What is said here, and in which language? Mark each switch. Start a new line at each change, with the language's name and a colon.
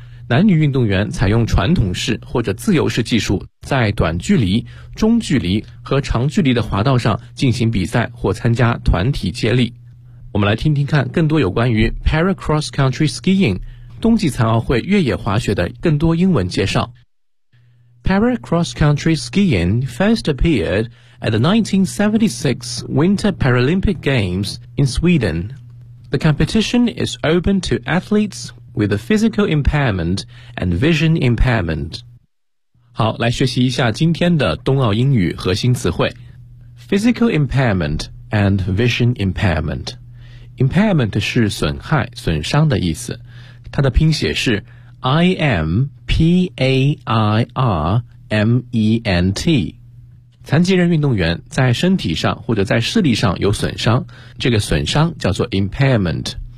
Chinese: 男女运动员采用传统式或者自由式技术，在短距离、中距离和长距离的滑道上进行比赛或参加团体接力。我们来听听看更多有关于 Para Cross Country Skiing 冬季残奥会越野滑雪的更多英文介绍。
English: Para Cross Country Skiing first appeared at the 1976 Winter Paralympic Games in Sweden. The competition is open to athletes with a physical impairment and vision impairment.
Chinese: 好，来学习一下今天的冬奥英语核心词汇。
English: Physical impairment and vision impairment.
Chinese: Impairment 是损害、损伤的意思。它的拼写是 impairment。残疾人运动员在身体上或者在视力上有损伤，这个损伤叫做 impairment。